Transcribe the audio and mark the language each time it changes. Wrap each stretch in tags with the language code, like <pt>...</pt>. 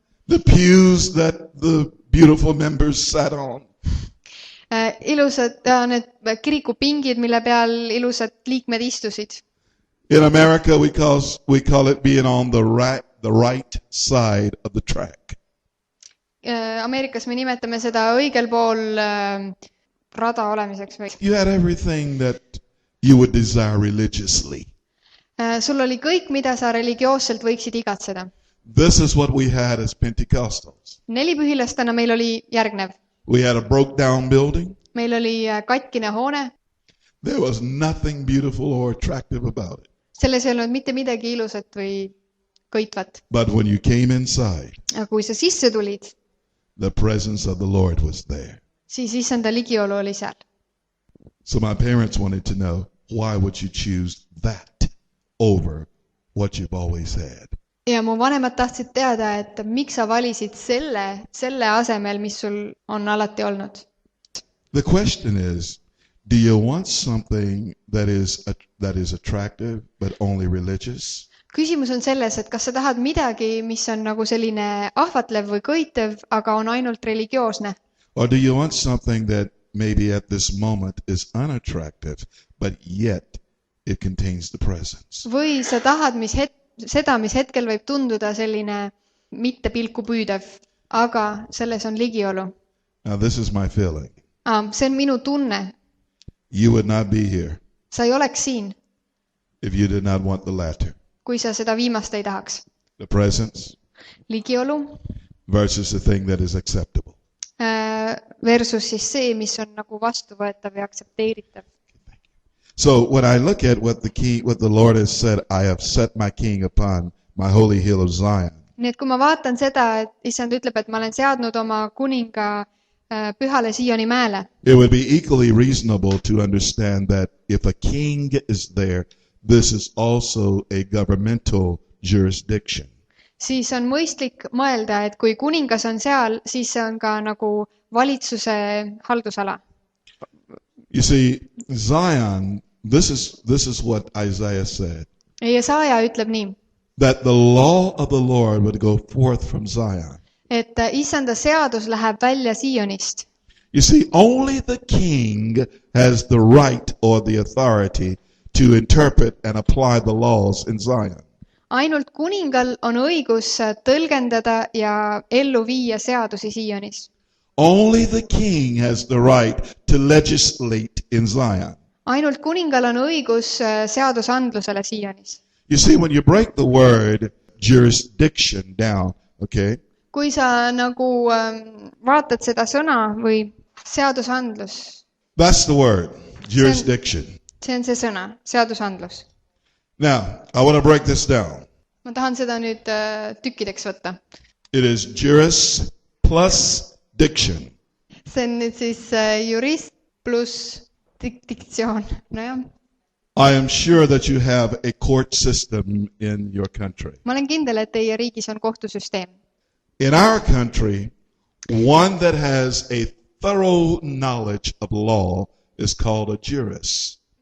<en>the pews that the beautiful members sat on.</en> <et>ilusad need kirikupingid, mille peal ilusad liikmed istusid.</et> <en>In America, we call it being on the right side of the track.</en> <et>Ameerikas me nimetame seda õigel pool rada olemiseks või.</et> <en>You had everything that you would desire religiously.</en> <et>Sul oli kõik, mida sa religioosselt võiksid igatseda.</et> <en>This is what we had as Pentecostals.</en> <et>4 pühilastena meil oli järgnev.</et> <en>We had a broke down building.</en> <et>Meil oli katkine hoone.</et> <en>There was nothing beautiful or attractive about it.</en> <et>Selles ei olnud mitte midagi ilusat või köitvat.</et> <en>But when you came inside,</en> <et>Aga kui sa sisse tulid,</et> <en>the presence of the Lord was there.</en> <et>siis issanda ligiolu oli seal.</et> <en>So my parents wanted to know, why would you choose that over what you've always had?</en> <et>Ja mu vanemad tahtsid teada, et miks sa valisid selle asemel, mis sul on alati olnud.</et> <en>The question is, do you want something that is attractive but only religious?</en> <et>Küsimus on selles, et kas sa tahad midagi, mis on nagu selline ahvatlev või köitev, aga on ainult religioosne?</et> <en>Or do you want something that maybe at this moment is unattractive, but yet it contains the presence?</en> <et>Või sa tahad seda, mis hetkel võib tunduda selline mitte pilku püüdev, aga selles on ligiolu.</et> <en>Now this is my feeling.</en> <et>See on minu tunne.</et> <en>You would not be here</en> <et>Sa ei oleks siin,</et> <en>if you did not want the latter.</en> <et>kui sa seda viimast ei tahaks.</et> <en>the presence,</en> <et>ligiolu</et> <en>versus the thing that is acceptable.</en> <et>versus siis see, mis on nagu vastuvõetav ja aktsepteeritav.</et> <en>So when I look at what the Lord has said, I have set my king upon my holy hill of Zion.</en> <et>Nii et kui ma vaatan seda, et issand ütleb, et ma olen seadnud oma kuninga pühale SIIONi mäele,</et> <en>It would be equally reasonable to understand that if a king is there, this is also a governmental jurisdiction.</en> <et>siis on mõistlik mõelda, et kui kuningas on seal, siis see on ka nagu valitsuse haldusala.</et> <en>You see, Zion, this is what Isaiah said,</en> <et>Jesaja ütleb nii,</et> <en>that the law of the Lord would go forth from Zion.</en> <et>et issanda seadus läheb välja SIIONist.</et> <en>You see, only the king has the right or the authority to interpret and apply the laws in Zion.</en> <et>Ainult kuningal on õigus tõlgendada ja ellu viia seadusi SIIONis.</et> <en>Only the king has the right to legislate in Zion.</en> <et>Ainult kuningal on õigus seadusandlusele SIIONis.</et> <en>You see, when you break the word jurisdiction down, okay,</en> <et>Kui sa nagu vaatad seda sõna või seadusandlus,</et> <en>that's the word, jurisdiction.</en> <et>see on see sõna, seadusandlus.</et> <en>Now, I want to break this down.</en> <et>Ma tahan seda nüüd tükkideks võtta.</et> <en>It is juris plus diction.</en> <et>See on nüüd siis jurist pluss diktsioon. Nojah.</et> <en>I am sure that you have a court system in your country.</en> <et>Ma olen kindel, et teie riigis on kohtusüsteem.</et> <en>In our country, one that has a thorough knowledge of law is called a jurist.</en>